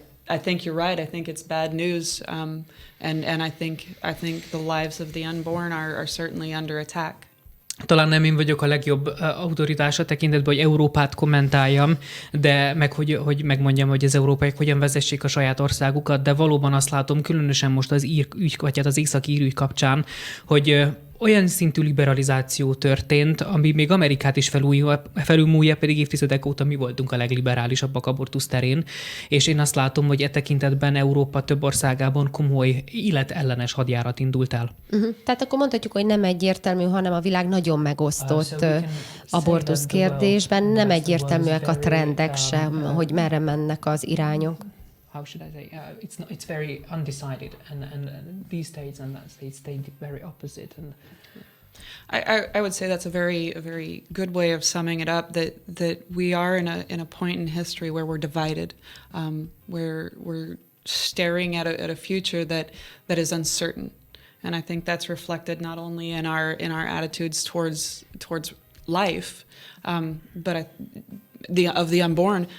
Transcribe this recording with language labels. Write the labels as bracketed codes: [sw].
[en] I think you're right. I think it's bad news, and I think the lives of the unborn are certainly under attack. [hu] Talán nem én vagyok a legjobb autoritása tekintetben, hogy Európát kommentáljam, de hogy megmondjam, hogy az európaiak hogyan vezessék a saját országukat, de valóban azt látom, különösen most az ír ügy, vagy hát az északi ír ügy kapcsán, hogy olyan szintű liberalizáció történt, ami még Amerikát is felülmúlja, pedig évtizedek óta mi voltunk a legliberálisabbak abortusz terén, és én azt látom, hogy e tekintetben Európa több országában komoly életellenes hadjárat indult el. Tehát akkor mondhatjuk, hogy nem egyértelmű, hanem a világ nagyon megosztott abortusz kérdésben, nem egyértelműek a trendek sem, hogy merre mennek az irányok. [en] How should I say? It's very undecided, and these states and that states stay very opposite. And I would say that's a very good way of summing it up. That we are in a point in history where we're divided, where we're staring at a future that is uncertain, and I think that's reflected not only in our attitudes towards life, but of the unborn.